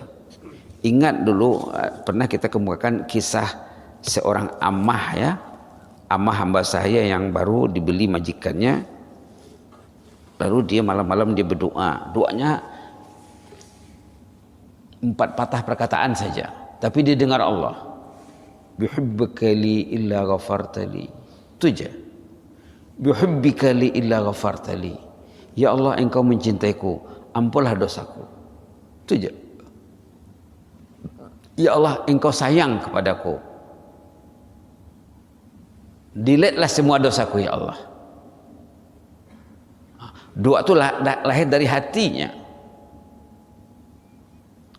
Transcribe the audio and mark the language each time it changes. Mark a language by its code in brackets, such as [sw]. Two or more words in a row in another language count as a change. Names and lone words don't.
[id] Ingat dulu pernah kita kemukakan kisah seorang ammah ya, ammah hamba saya yang baru dibeli majikannya, lalu dia malam-malam dia berdoa, doanya 4 patah perkataan saja, tapi dia dengar Allah. [ar] بحبك لي إلا غفرت لي, itu aja. بحبك لي إلا غفرت لي, [id] ya Allah engkau mencintaiku, ampunlah dosaku, itu aja. Ya Allah engkau sayang kepadaku, delete-lah semua dosaku ya Allah. Doa itu lahir dari hatinya.